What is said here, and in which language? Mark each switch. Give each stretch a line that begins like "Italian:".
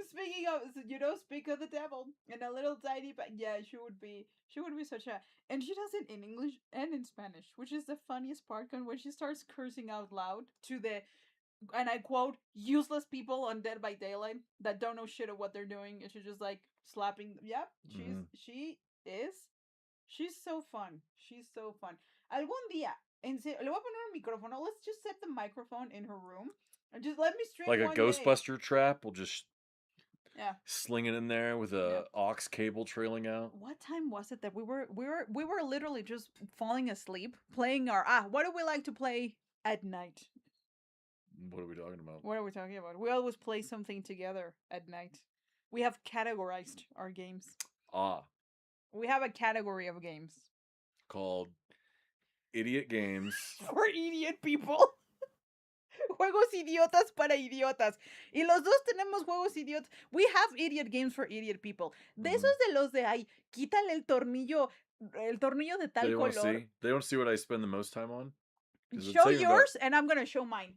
English: Speaking of, speak of the devil and a little tiny, but yeah, she would be such a, and she does it in English and in Spanish, which is the funniest part. When she starts cursing out loud to the, and I quote, useless people on Dead by Daylight that don't know shit of what they're doing, and she's just like slapping. Yep, she's so fun. She's so fun.
Spanish: Algún día, en serio, le voy a poner un micrófono.
English: Let's just set the microphone in her room. And just let me stream like a one Ghostbuster trap. We'll just Yeah. sling it in there with a aux cable trailing out. What time was it that we were literally just falling asleep playing our what do we like to play at night? What are we talking about? What are we talking about? We always play something together at night. We have categorized our games. We have a category of games Called Idiot Games. for idiot people.
Spanish: Juegos idiotas para idiotas. Y los dos tenemos juegos idiotas.
English: We have idiot games for idiot people.
Spanish: De esos de los de ay, quítale el tornillo de tal color.
English: They don't see what I spend the most time on. Show yours and I'm gonna show mine.